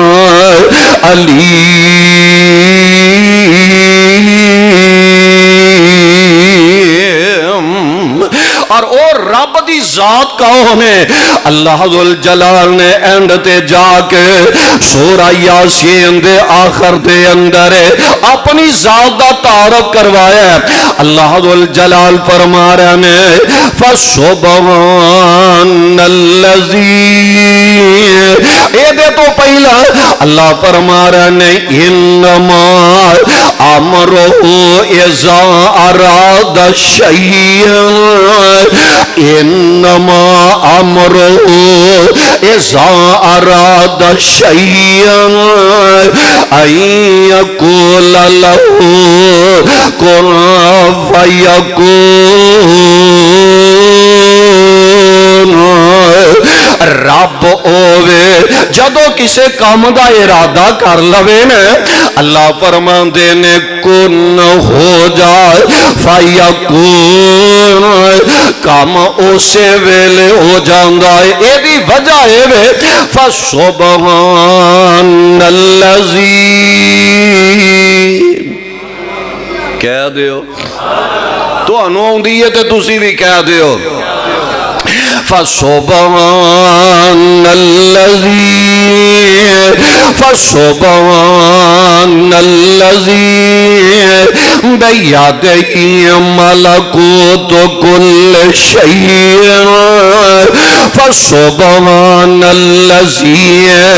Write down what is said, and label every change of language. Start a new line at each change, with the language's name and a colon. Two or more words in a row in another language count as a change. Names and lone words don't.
Punjabi: علیم اور او رب دی ذات کون ہے اللہ ذوالجلال نے اینڈ تے جا کے سورہ یاسین دے آخر دے اندر اپنی ذات دا تعارف کروایا ہے اللہ ذوالجلال فرما رہے ہیں فسبحان
Arabic: الذی
Punjabi: اے دے تو پہلا اللہ فرما رہے ہیں
Arabic: انما امرہ اذا اراد شیئا انما امرہ اذا اراد شیئا ان یقول له کن فیکون
Punjabi: رب اوے جدو کسے کام دا ارادہ کر لوے نے اللہ فرماندے نے کن ہو جائے فیکون کام اسے ویلے ہو جاندہ ہے اے دی وجہ ہے وے فسبحان الذی کہہ دیو تو انہوں دیئے تے تُسی بھی کہہ دیو
Arabic: فسبحان الذی بیدہی ملکوت کل شیء فسبحان الذی